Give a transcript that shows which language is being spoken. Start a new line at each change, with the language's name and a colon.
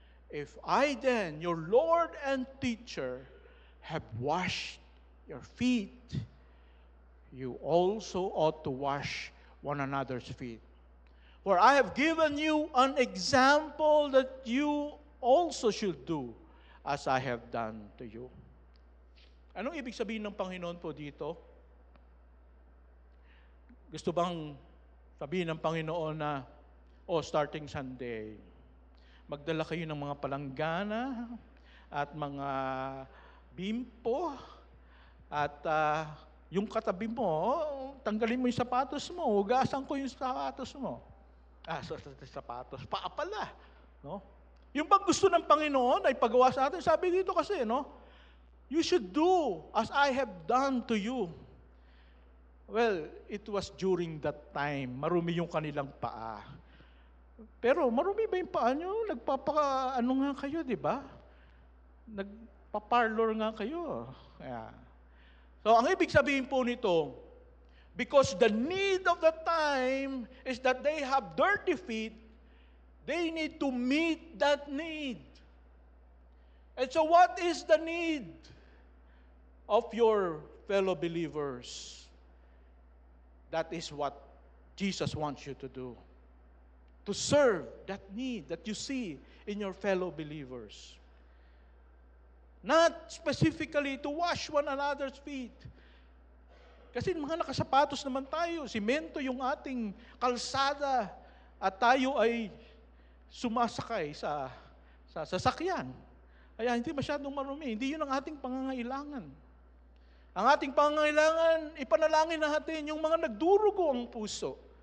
English: If I then, your Lord and teacher, have washed your feet, you also ought to wash one another's feet. For I have given you an example that you also should do as I have done to you.
Filipino: Anong ibig sabihin ng Panginoon po dito? Gusto bang sabihin ng Panginoon na,
English: starting Sunday,
Filipino: magdala kayo ng mga palanggana at mga bimpo at yung katabi mo, tanggalin mo yung sapatos mo, hugasan ko yung sapatos mo. Sapatos, paa pala. No? Yung pag gusto ng Panginoon ay pagawa sa atin, sabi dito kasi, no?
English: You should do as I have done to you. Well, it was during that time,
Filipino: marumi yung kanilang paa. Pero marumi ba yung paa nyo? Nagpapa-ano nga kayo, di ba? Nagpa-parlor nga kayo. Yeah. So, ang ibig sabihin po nito,
English: because the need of the time is that they have dirty feet, they need to meet that need. And so what is the need of your fellow believers? That is what Jesus wants you to do. To serve that need that you see in your fellow believers. Not specifically to wash one another's feet.
Filipino: Kasi mga nakasapatos naman tayo, simento yung ating kalsada at tayo ay sumasakay sa sasakyan. Kaya hindi masyadong marumi. Hindi yun ang ating pangangailangan. Ang ating pangangailangan, ipanalangin natin yung mga nagdurugo ang puso.